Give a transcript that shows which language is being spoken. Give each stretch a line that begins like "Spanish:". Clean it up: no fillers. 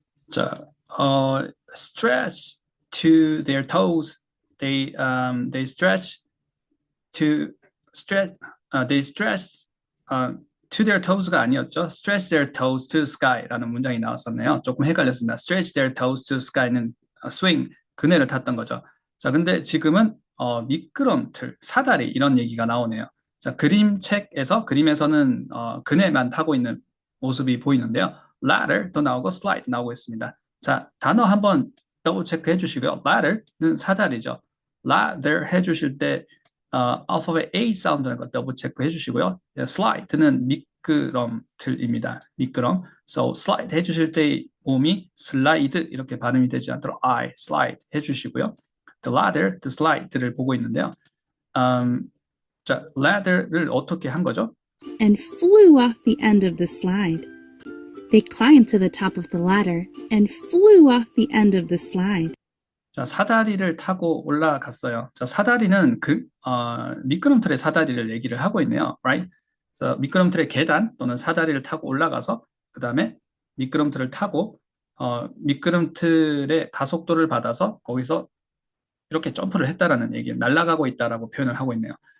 English: 자, stretch to their toes. They stretch to stretch. They stretch to their toes가
Korean: 아니었죠.
English: Stretch their toes to sky라는
Korean: 문장이 나왔었네요. 조금 헷갈렸습니다.
English: Stretch their toes to sky
Korean: 는 swing, 그네를 탔던 거죠. 자, 근데 지금은 미끄럼틀, 사다리 이런 얘기가 나오네요. 자, 그림에서는 그네만 타고 있는 모습이 보이는데요. ladder도 나오고 slide 나오고 있습니다. 자, 단어 한번 더블 체크해 주시고요. ladder는 사다리죠. ladder 해주실 때 알파벳 A 사운드라는 거 더블 체크해 주시고요. slide는 미끄럼틀입니다. 미끄럼. So slide 해주실 때 음이 슬라이드 이렇게 발음이 되지 않도록 I, slide 해주시고요.
English: The ladder, the slide를
Korean: 보고 있는데요. 자, ladder를 어떻게 한 거죠?
English: And flew off the end of the slide. They climbed to the top of the ladder and flew off the end of the slide.
Korean: 자, 사다리를 타고 올라갔어요. 자, 사다리는 미끄럼틀의 사다리를 얘기를 하고 있네요.
English: Right?
Korean: 그래서 미끄럼틀의 계단 또는 사다리를 타고 올라가서 그 다음에 미끄럼틀을 타고 미끄럼틀의 가속도를 받아서 거기서 이렇게 점프를 했다라는 얘기, 날아가고 있다라고 표현을 하고 있네요.